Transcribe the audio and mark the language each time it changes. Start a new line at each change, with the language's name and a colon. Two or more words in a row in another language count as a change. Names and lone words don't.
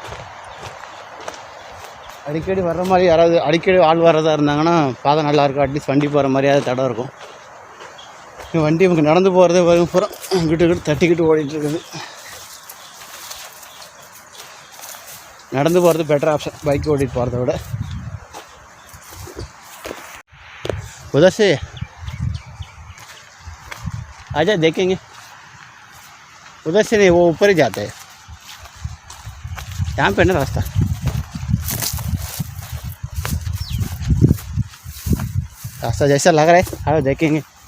Tamil: அடிக்கடி வர்ற மாதிரி யாராவது அடிக்கடி ஆள் வர்றதா இருந்தாங்கன்னா பாதை நல்லாயிருக்கும். அட்லீஸ்ட் வண்டி போகிற மாதிரியாவது தடம் இருக்கும். வண்டி இவங்க நடந்து போகிறதே புறம் கிட்ட தட்டிக்கிட்டு ஓடிட்டுருக்குது. நடந்து போகிறது
English: better option
Tamil: பைக் ஓட்டிகிட்டு போகிறத விட.
Hindi: उधर से आजा देखेंगे. उधर से नहीं, वो ऊपर ही जाते हैं. यहाँ पे ना रास्ता. रास्ता जैसा लग रहा है, आओ देखेंगे.